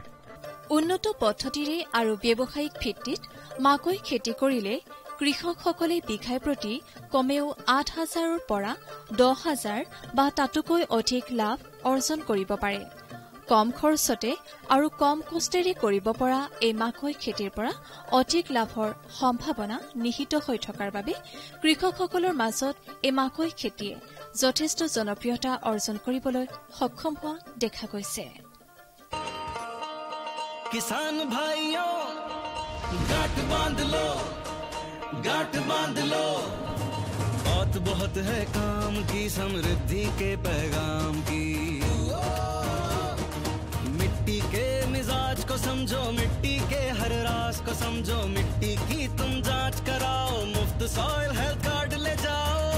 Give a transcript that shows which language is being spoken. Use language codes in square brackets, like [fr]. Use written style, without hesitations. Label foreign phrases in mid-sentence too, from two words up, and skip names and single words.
[as] উন্নত পদ্ধতিৰে আৰু ব্যৱসায়িক ভিত্তিত মাকৈ খেতি কৰিলে কৃষকসকলে বিঘাই প্ৰতি কমেও 8000ৰ পৰা 10000 বা তাতোকৈ অধিক লাভ অৰ্জন কৰিব পাৰে কম খৰচতে আৰু কম কষ্টেৰে কৰিব পৰা এই মাকৈ খেতিৰ পৰা অধিক লাভৰ সম্ভাৱনা নিহিত হৈ থকাৰ বাবে কৃষকসকলৰ মাজত এই মাকৈ খেতিয়ে যথেষ্ট জনপ্ৰিয়তা অৰ্জন কৰিবলৈ সক্ষম হোৱা দেখা গৈছে [hi] किसान भाइयों गांठ बांध लो बहुत बहुत है काम की समृद्धि के पैगाम की मिट्टी के मिजाज को समझो मिट्टी के हर राज को समझो मिट्टी की तुम जांच कराओ मुफ्त सॉइल हेल्थ कार्ड ले जाओ